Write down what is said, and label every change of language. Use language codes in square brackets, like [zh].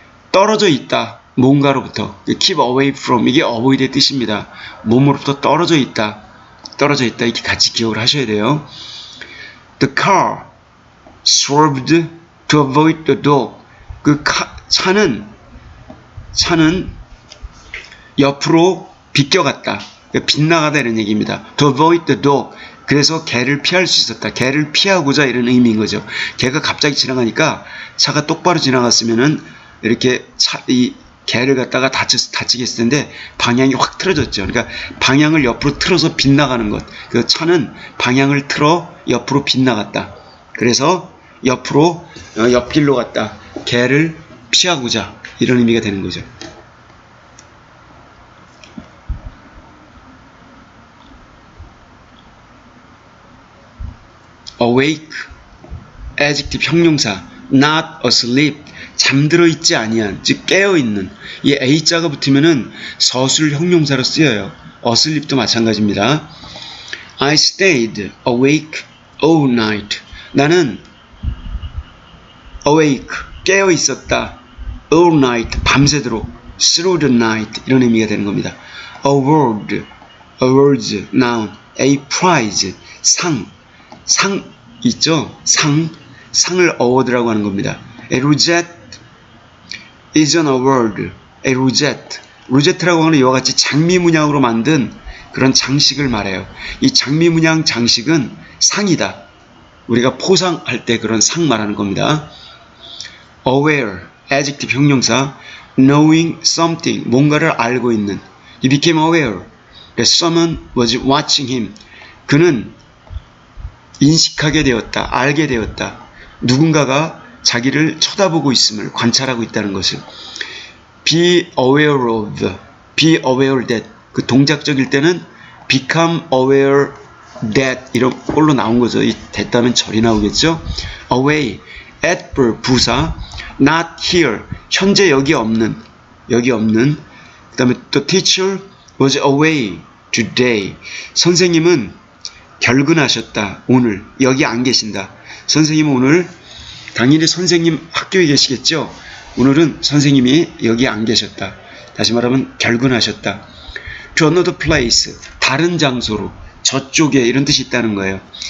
[ko] 떨어져 있다, 뭔가로부터. [en] keep away from, [ko] 이게 avoid의 뜻입니다. 몸으로부터 떨어져 있다, 이렇게 같이 기억을 하셔야 돼요. [en] The car swerved to avoid the dog. [ko] 차는 옆으로 비껴갔다, 빗나가다 이런 얘기입니다. [en] To avoid the dog. [ko] 그래서 개를 피할 수 있었다. 개를 피하고자 이런 의미인 거죠. 개가 갑자기 지나가니까 차가 똑바로 지나갔으면은 이렇게 이 개를 갖다가 다치게 했을 텐데 방향이 확 틀어졌죠. 그러니까 방향을 옆으로 틀어서 빗나가는 것. 그 차는 방향을 틀어 옆으로 빗나갔다. 그래서 옆길로 갔다. 개를 피하고자 이런 의미가 되는 거죠. [en] awake, adjective 형용사. not asleep, [ko] 잠들어 있지 아니한, 즉 깨어 있는. 이 a자가 붙으면은 서술 형용사로 쓰여요. asleep도 마찬가지입니다. [en] I stayed awake all night. [ko] 나는 awake, 깨어 있었다. [en] all night, [ko] 밤새도록. [en] through the night, [ko] 이런 의미가 되는 겁니다. [en] awards, noun. a prize, [ko] 상 있죠? 상을 award라고 하는 겁니다. [en] A rosette is an award. A rosette. [ko] 로제트라고 하는 이와 같이 장미 문양으로 만든 그런 장식을 말해요. 이 장미 문양 장식은 상이다. 우리가 포상할 때 그런 상 말하는 겁니다. [en] aware, adjective 형용사. knowing something, [ko] 뭔가를 알고 있는. [en] He became aware that someone was watching him. [ko] 그는 인식하게 되었다. 알게 되었다. 누군가가 자기를 쳐다보고 있음을 관찰하고 있다는 것을. [en] be aware of, be aware that. [ko] 그 동작적일 때는 [en] become aware that [ko] 이런 꼴로 나온 거죠. 이 됐다면 절이 나오겠죠. [en] away, adverb 부사. not here, [ko] 현재 여기 없는. 그 다음에 또 [en] teacher was away today. [ko] 선생님은 결근하셨다. 오늘 여기 안 계신다. 선생님은 오늘, 당연히 선생님 학교에 계시겠죠. 오늘은 선생님이 여기 안 계셨다. 다시 말하면 결근하셨다. [en] to another place, [ko] 다른 장소로, 저쪽에, 이런 뜻이 있다는 거예요.